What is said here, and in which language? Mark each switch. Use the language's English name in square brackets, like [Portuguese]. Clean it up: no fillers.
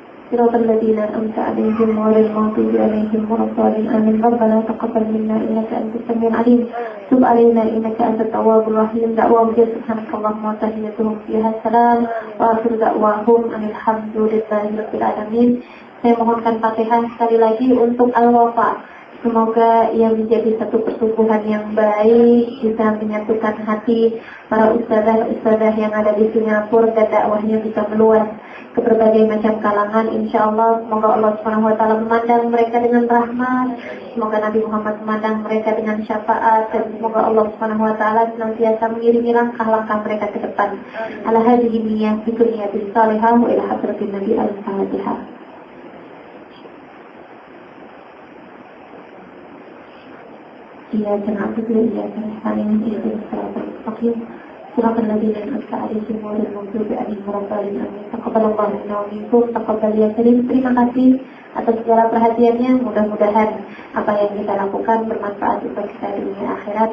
[Arabic] صراط الذين أنعمت عليهم غير المغضوب عليهم ولا الضالين آمين. ربنا تقبل منا إنك أنت السميع العليم. تب علينا إنك أنت التواب الرحيم. دعواهم سبحانك اللهم وتحيتهم فيها السلام وآخر دعواهم أن الحمد لله رب العالمين. [Indonesian] Saya mohonkan Fatihah sekali lagi untuk Al-Wafa. Semoga ia menjadi satu pertumbuhan yang baik, bisa menyatukan hati para ustadzah yang ada di Singapura dan dakwahnya bisa meluas ke berbagai macam kalangan. Insya Allah, semoga Allah Subhanahu Wa Taala memandang mereka dengan rahmat. Semoga Nabi Muhammad memandang mereka dengan syafaat, dan semoga Allah Subhanahu Wa Taala senantiasa mengiringi langkah-langkah mereka ke depan. [Arabic] Ala hadhihi niyyah bi kulliyatin salihah wa ila hadratin Nabi al-Fatihah. إياك نعبد وإياك نستعين اهدنا الصراط المستقيم صراط الذين أنعمت عليهم غير المغضوب عليهم ولا الضالين آمين. Taqabbal Allah minna wa minkum. Taqabbal ya karim. [Indonesian] Terima kasih atas segala perhatiannya. Mudah-mudahan apa yang kita lakukan bermanfaat untuk kita di dunia akhirat.